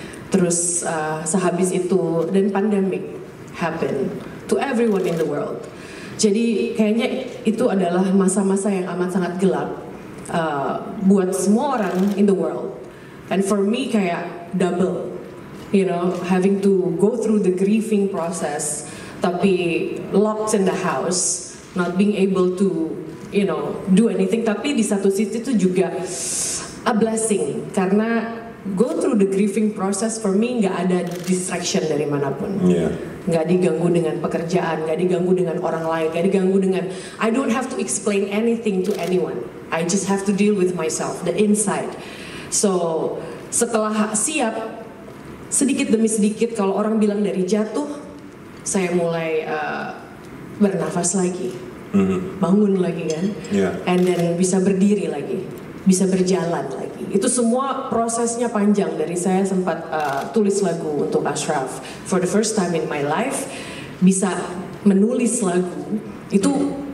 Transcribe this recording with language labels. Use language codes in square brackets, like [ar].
[id] Terus sehabis itu dan [en] pandemic happen to everyone in the world. [id] Jadi kayaknya itu adalah masa-masa yang amat sangat gelap buat semua orang [en] in the world. And for me [id] kayak [en] double, having to go through the grieving process, [id] tapi [en] locked in the house, not being able to, do anything. [id] Tapi di satu sisi itu juga [en] a blessing, [id] karena [en] go through the grieving process for me [id] nggak ada [en] distraction [id] dari manapun. Nggak diganggu dengan pekerjaan, nggak diganggu dengan orang lain, nggak diganggu dengan, [en] I don't have to explain anything to anyone. I just have to deal with myself, the inside. So [id] setelah siap, sedikit demi sedikit kalau orang bilang dari jatuh, saya mulai bernafas lagi, bangun lagi kan, [en] and then [id] bisa berdiri lagi, bisa berjalan lagi. Itu semua prosesnya panjang. Dari saya sempat tulis lagu untuk Ashraf [en] for the first time in my life, [id] bisa menulis lagu itu.